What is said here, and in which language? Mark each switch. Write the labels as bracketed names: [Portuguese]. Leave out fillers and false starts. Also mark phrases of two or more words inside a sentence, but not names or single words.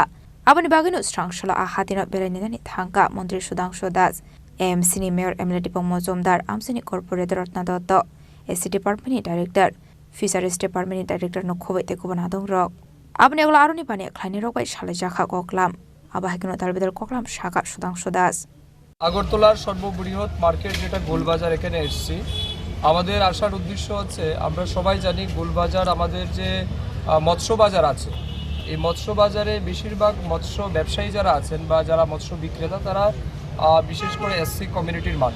[Kok Borok] Abani Bagino Strangshula Ahatino Berenini Tanka, Montri Shudang Shodas, MC Mayor Emily Dipomozomdar, Amsini Corporate Rotnadoto, SC Department Director, Fisheries Department Director Nokovi Tekubonadong Rock. Abani Laroni Pane Kleine Rock by Shalajaka Goklam, Abahino Dalbidal Koklam Shaka Shudang Shodas. [Bangla] আগরতলার সর্ববৃহৎ মার্কেট যেটা গোলবাজার এখানে এসেছি। আমাদের আসার উদ্দেশ্য হচ্ছে, আমরা সবাই জানি গোলবাজার আমাদের যে মৎস্য বাজার আছে, এই মৎস্য বাজারে বেশিরভাগ মৎস্য ব্যবসায়ী যারা আছেন বা যারা মৎস্য বিক্রেতা, তারা বিশেষ করে এসসি কমিউনিটির মানুষ।